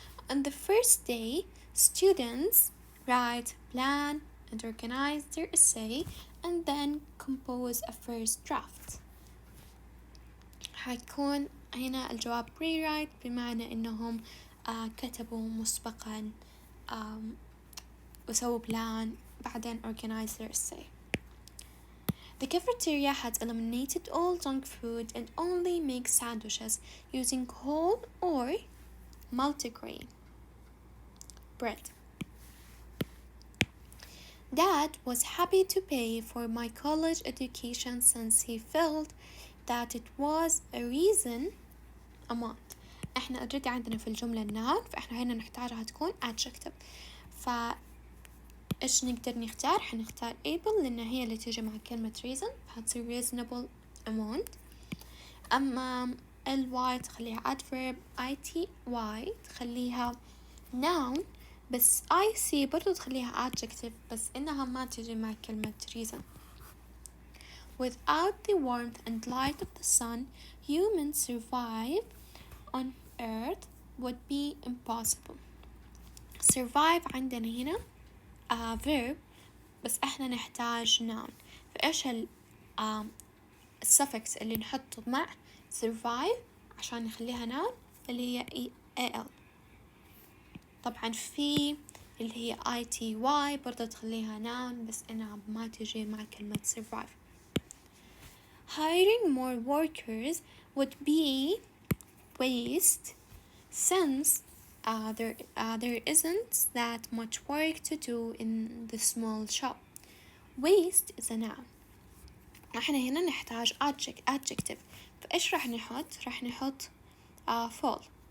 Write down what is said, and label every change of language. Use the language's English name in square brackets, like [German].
[English] On the first day, students write, plan and organize their essay and then compose a first draft. [Arabic] حيكون هنا الجواب rewrite بمعنى إنهم كتبوا مسبقا وسووا plan بعدين [English] organize their essay. The cafeteria has eliminated all junk food and only makes sandwiches using whole or multigrain bread. Dad was happy to pay for my college education since he felt that it was a reason amount. [Arabic] احنا [English] already [Arabic] عندنا في الجملة noun، فاحنا هنا نحتاجها تكون adjective. ايش نقدر نختار؟ حنختار able لأن هي اللي تيجي مع كلمة reason، فهتصير [English] reasonable amount. [Arabic] أما ly تخليها adverb، it y تخليها noun، بس [English] I see [Arabic] برضو تخليها adjective بس إنها ما تيجي مع كلمة reason. [English] Without the warmth and light of the sun, humans survive on earth would be impossible. [Arabic] Survive عندنا هنا verb بس احنا نحتاج noun، فايش الsuffix اللي نحطه مع survive عشان نخليها noun اللي هي al. طبعا في اللي هي ity برضه تخليها noun بس انها ما تجي مع كلمة survive. [English] Hiring more workers would be waste since there isn't that much work to do in the small shop. Waste is a noun. [Arabic] احنا هنا نحتاج adjective، فايش راح نحط؟ راح نحط fall.